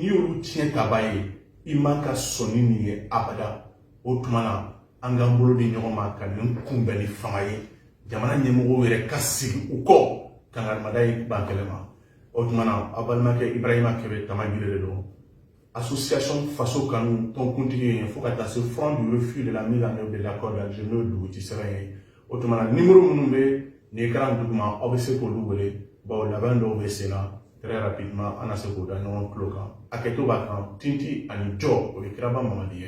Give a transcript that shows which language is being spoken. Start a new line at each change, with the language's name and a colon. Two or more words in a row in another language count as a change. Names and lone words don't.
Bambara: y'olu tiɲɛ taba ye i man ka sɔnni nin ye abada o tuma na an k'an bolo di ɲɔgɔn ma ka nin kunbɛn ni fanga ye jamana ɲɛmɔgɔw yɛrɛ ka sigi u kɔ kangarimada ye ban kɛlɛ ma o tuma na a balimakɛ Ibrahima Kɛbɛ Tamagire de don association faso kanu tɔnkuntigi ye fo ka taa se
French: front du refus de la mise en œuvre de l'accord d'Alger
Bambara: n'o ye duguci sɛbɛn ye o tuma na numéro minnu bɛ nin écran duguma aw bɛ se k'olu wele bawo labɛn dɔw bɛ sen na
French: très rapidement
Bambara: an na se k'o da ɲɔgɔn tulo kan hakɛto b'a kan Tinti ani Jɔ o ye Kiraba Mamadi ye